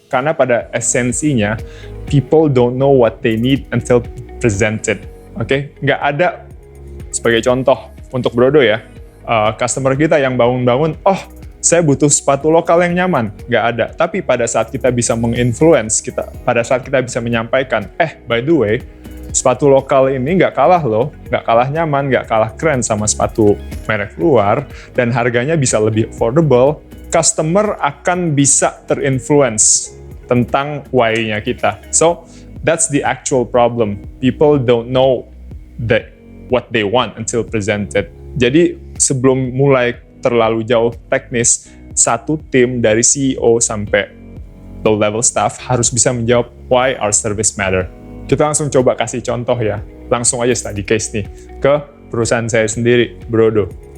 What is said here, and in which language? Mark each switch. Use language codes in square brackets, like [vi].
[id] Karena pada esensinya, [en] people don't know what they need until presented. [id] Oke, nggak ada, sebagai contoh untuk Brodo ya, customer kita yang bangun-bangun, saya butuh sepatu lokal yang nyaman. Nggak ada. Tapi pada saat kita bisa menginfluence, pada saat kita bisa menyampaikan, [en] by the way, [id] sepatu lokal ini nggak kalah loh, nggak kalah nyaman, nggak kalah keren sama sepatu merek luar, dan harganya bisa lebih affordable, customer akan bisa terinfluence tentang why-nya kita. [en] So, that's the actual problem. People don't know what they want until presented. [id] Jadi, sebelum mulai terlalu jauh teknis, satu tim dari CEO sampai low level staff harus bisa menjawab [en] why our service matter. [id] Kita langsung coba kasih contoh ya, langsung aja study case nih ke perusahaan saya sendiri, Brodo.